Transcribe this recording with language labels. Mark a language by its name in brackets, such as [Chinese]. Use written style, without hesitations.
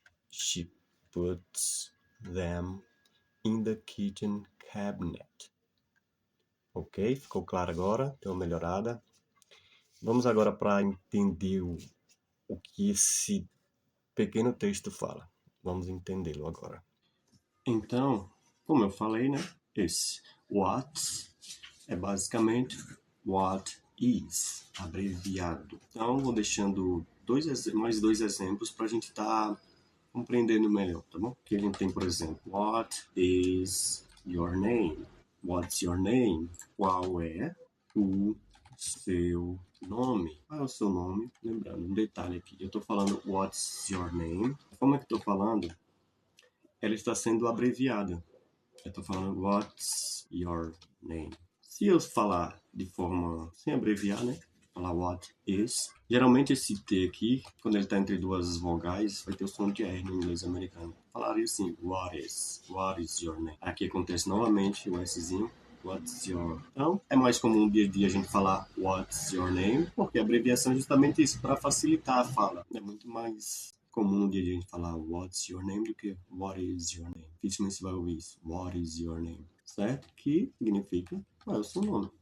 [English] She puts them in the kitchen cabinet. [Portuguese] Ok? Ficou claro agora? Deu uma melhorada. Vamos agora para entender o que esse pequeno texto fala. Vamos entendê-lo agora. Então, como eu falei, né? Esse what é basicamente what is, abreviado. Então, vou deixando mais dois exemplos para a gente estar compreendendo melhor, tá bom? Aqui a gente tem, por exemplo, [English] what is your name? What's your name? [Portuguese] Qual é o seu nome? Qual é o seu nome? Lembrando, um detalhe aqui, eu estou falando [English] what's your name. [Portuguese] A forma que eu estou falando, ela está sendo abreviada. Eu estou falando [English] what's your name. [Portuguese] Se eu falar de forma sem abreviar, né? Falar [English] what is. [Portuguese] Geralmente esse T aqui, quando ele está entre duas vogais, vai ter o som de R no inglês americano. Falaria assim, [English] what is your name. [Portuguese] Aqui acontece novamente o Szinho. [English] What's your... [Portuguese] Então, é mais comum dia a dia a gente falar [English] what's your name, [Portuguese] porque a abreviação é justamente isso, para facilitar a fala. É muito mais comum no dia a dia a gente falar [English] what's your name [Portuguese] do que [English] what is your name. [Portuguese] Dificilmente você vai ouvir isso. [English] What is your name? [Portuguese] Certo? Que significa qual é o seu nome.